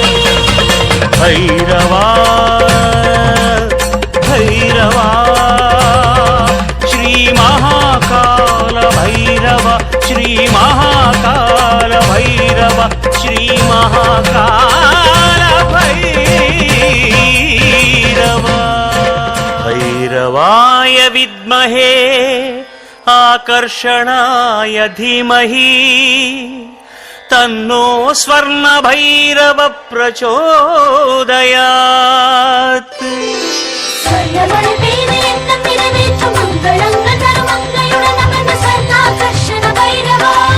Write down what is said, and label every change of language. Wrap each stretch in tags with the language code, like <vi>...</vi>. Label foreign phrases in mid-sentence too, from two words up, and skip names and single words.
<sa>பைரவா பைரவா ஸ்ரீ மகாகால பைரவ, ஸ்ரீ மகாகால பைரவ, ஸ்ரீ மகாகால பைரவ. भैरवाय विद्महे आकर्षणाय धीमहि तन्नो स्वर्ण भैरव प्रचोदयात्.</sa> <ta>ஸ்வர்ணமழை பெய்து எண்ணம் நிறைவேற்றும் மங்களங்கள் தரும் மங்கையுடன் அமர்ந்த ஸ்வர்ணாகர்ஷண பைரவா.</ta>